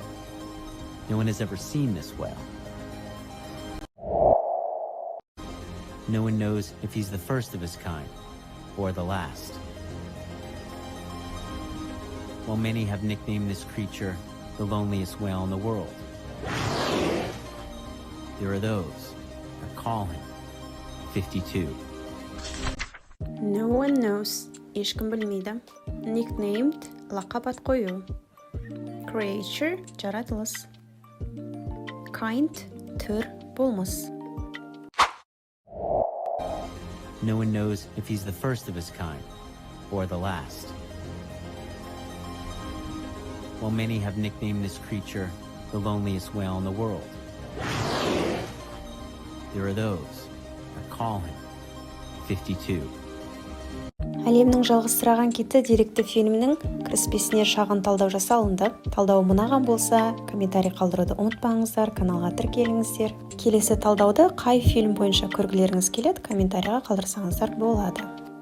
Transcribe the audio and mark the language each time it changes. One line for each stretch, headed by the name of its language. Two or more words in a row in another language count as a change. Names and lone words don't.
English: No one has ever seen this whale. No one knows if he's the first of his kind or the last. While many have nicknamed this creature the loneliest whale in the world, there are those that call him 52. No one knows,
Kazakh: ешкім білмейді. Nicknamed, лақап ат қою. Creature, жаратылыс. Kind, түр, болмыс.
English: No one knows if he's the first of his kind or the last. While many have nicknamed this creature the loneliest whale in the world, there are those that call him 52.
Kazakh: Әлемнің жалғызсыраған киті деректі фильмінің Кіріспесіне шағын талдау жасалынды. Талдау ұнаған болса, комментарий қалдыруды ұмытпаңыздар, каналға тіркеліңіздер. Келесі талдауды қай фильм бойынша көргілеріңіз келеді, комментарийға қалдырсаңыздар болады.